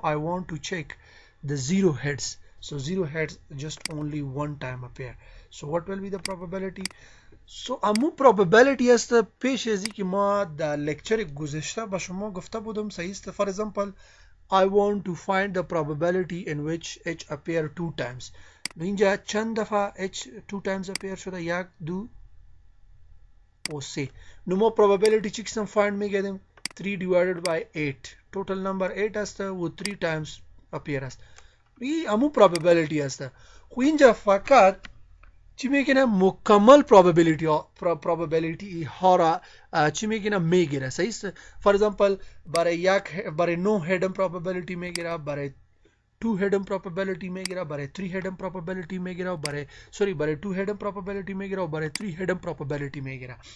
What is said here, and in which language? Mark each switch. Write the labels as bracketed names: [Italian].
[English] Now I want to check the 0 heads, so 0 heads just only one time appear. So what will be the probability? [Persian] So امو probability است پیش از اینکه ما در لکچر گذشته با شما گفته بودم صحیح است. [English] For example, I want to find the probability in which h appear two times. [Persian] اینجا چند دفعه h two times appear شده؟ یک، دو و سه. نو ما probability چی قسم find میگردیم؟ 3 divided by 8. total number 8 است و 3 times appear است. این امو probability است. خو اینجا فقط چی میکنه؟ مکمل probability ها را چی میکنه؟ میگیره. صحیح است. For example برای 9 hidden probability میگیره، برای 2 hidden probability میگیره، برای 3 hidden probability میگیره، برای 2 hidden probability میگیره و برای 3 hidden probability میگیره.